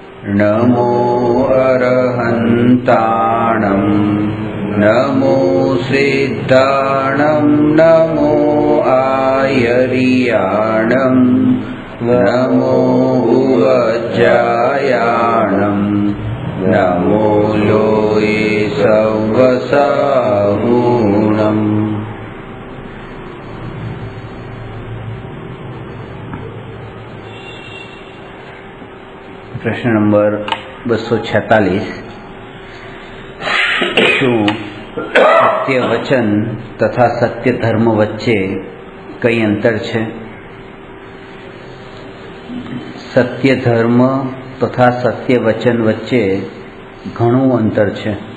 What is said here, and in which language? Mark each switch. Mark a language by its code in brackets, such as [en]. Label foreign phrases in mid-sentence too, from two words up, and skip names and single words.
[pra] नमो अरहन्ताणं नमो सिद्धाणं नमो आयर्याणं नमो उवज्जायाणं नमो लोये सवसाहूणम्। [hi] प्रश्न नंबर 246। [gu] શું સત્ય વચન તથા સત્ય ધર્મ વચ્ચે કઈ અંતર છે? સત્ય ધર્મ તથા સત્ય વચન વચ્ચે ઘણું અંતર છે.